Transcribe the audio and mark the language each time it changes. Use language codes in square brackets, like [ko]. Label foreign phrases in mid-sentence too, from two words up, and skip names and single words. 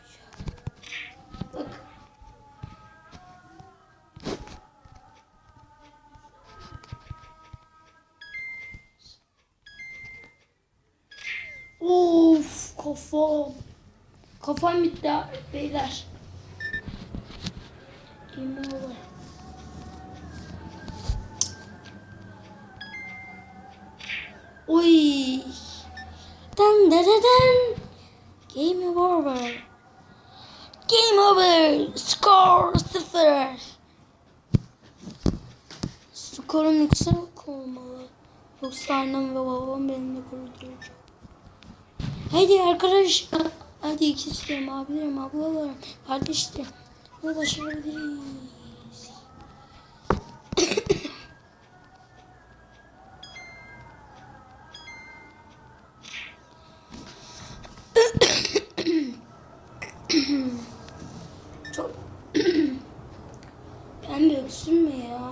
[tr] Bak. Of kafam. Kafam bitti beyler. [en] Game over. [tr] Oy. [en] Dan dan dan dan. Game over. Game over. Score 0. [tr] Skorum yüksek olmalı. Yoksa annem ve babam benimle kurulacak. Hadi arkadaşlar. Hadi ikizlerim, abilerim, ablalarım, kardeşlerim. Bunu başarabiliriz. Çok ben de öksürme ya.